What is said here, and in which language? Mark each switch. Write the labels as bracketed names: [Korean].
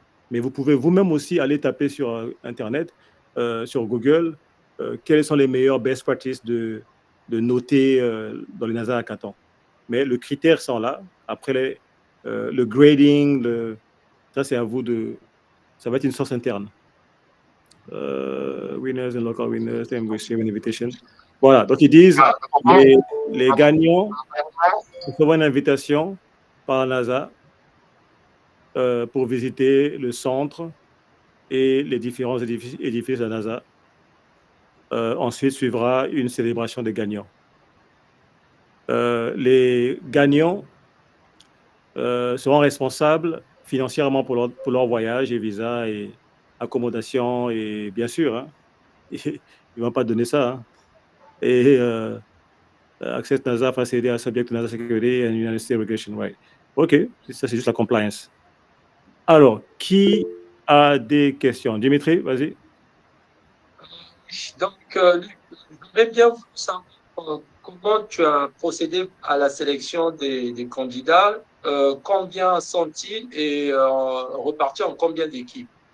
[French] Mais vous pouvez vous-même aussi aller taper sur Internet, sur Google, quelles sont les meilleures best practices de noter dans les NASA hackathons. Mais le critère sont là. Après, le grading, ça c'est à vous ça va être une source interne. [English] Winners and local winners, and receive an invitation. [French] Voilà, donc ils disent les gagnants recevront une invitation par la NASA pour visiter le centre et les différents édifices de la NASA. Ensuite suivra une célébration des gagnants. Les gagnants seront responsables financièrement pour leur voyage et visa et accommodation et bien sûr, hein, ils ne vont pas donner ça. Hein. [English] Et Access NASA facility are subject to NASA security and United States regulation, right? [French] OK, ça c'est juste la compliance. Alors, qui a des questions? Dimitri, vas-y. Donc, Luc, je voudrais bien savoir comment tu as procédé à la sélection des candidats, combien sont-ils et repartis en combien d'équipes?